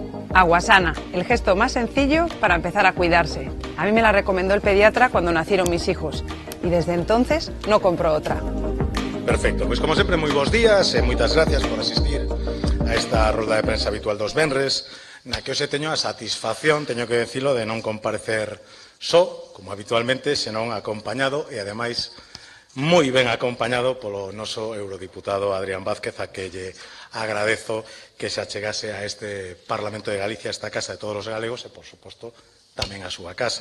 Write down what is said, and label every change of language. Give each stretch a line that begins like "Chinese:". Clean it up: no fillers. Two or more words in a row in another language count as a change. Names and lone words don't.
Spanish: Aguasana, el gesto más sencillo para empezar a cuidarse. A mí me la recomendó el pediatra cuando nacieron mis hijos y desde entonces no compro otra. Perfecto,
Galician: pois como sempre moi bons días e moitas gracias por asistir a esta rolda de prensa habitual dos venres, na que hoxe teño a satisfacción, teño que decirlo, de non comparecer só, como habitualmente, senón acompañado e ademais moi ben acompañado polo noso eurodiputado Adrián Vázquez, a que lle agradezo que se achegase a este Parlamento de Galicia, a esta casa de todos os galegos e, por suposto, tamén a súa casa.